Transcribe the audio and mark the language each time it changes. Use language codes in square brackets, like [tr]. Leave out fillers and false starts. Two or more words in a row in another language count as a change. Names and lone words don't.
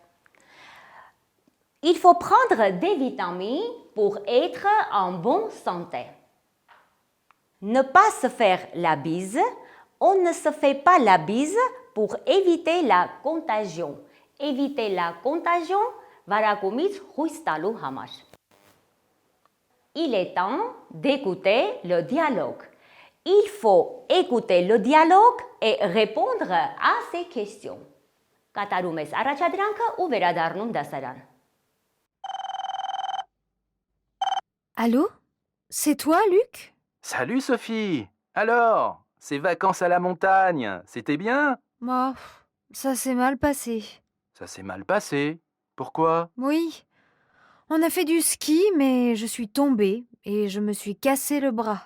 [fr] Il faut prendre des vitamines pour être en bonne santé. Ne pas se faire la bise. On ne se fait pas la bise pour éviter la contagion. Éviter la contagion, [hy] վարակումից խույս տալու համար. [fr] Il est temps d'écouter le dialogue. Il faut écouter le dialogue et répondre à ces questions. [hy] Կատարում ես առաջադրանքը ու վերադառնում դասարան։ [fr] Allô? C'est toi, Luc? Salut Sophie! Alors, ces vacances à la montagne, c'était bien? Oh, ça s'est mal passé. Ça s'est mal passé. Pourquoi? Oui, on a fait du ski, mais je suis tombée et je me suis cassé le bras.